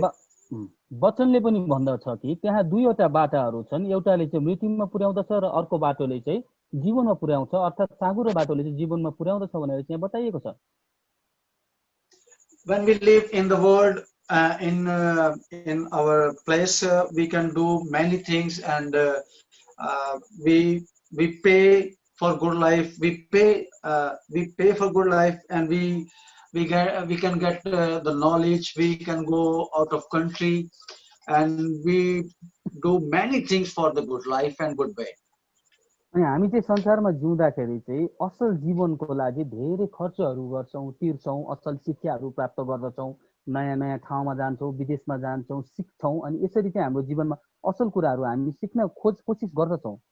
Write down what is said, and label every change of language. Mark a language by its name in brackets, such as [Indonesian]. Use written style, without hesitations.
[Nepali] त्यहाँ वचनले पनि भन्दछ कि त्यहाँ दुईवटा बाटाहरू छन्, एउटाले चाहिँ मृत्युमा पुर्याउँदछ र अर्को बाटोले चाहिँ जीवनमा पुर्याउँछ, अर्थात् साँगुरो बाटोले चाहिँ जीवनमा पुर्याउँदछ भनेर चाहिँ बताइएको छ. [English] When we live in the world, in our place, we can do many things, and we pay for good life. We pay for good life, and we can get the knowledge. We can go out of country, and we do many things for the good life and good way. [Nepali] अनि हामी चाहिँ संसारमा जिउँदाखेरि चाहिँ असल जीवनको लागि धेरै खर्चहरू गर्छौँ, तिर्छौँ, असल शिक्षाहरू प्राप्त गर्दछौँ, नयाँ नयाँ ठाउँमा जान्छौँ, विदेशमा जान्छौँ, सिक्छौँ, अनि यसरी चाहिँ हाम्रो जीवनमा असल कुराहरू हामी सिक्न कोसिस गर्दछौँ.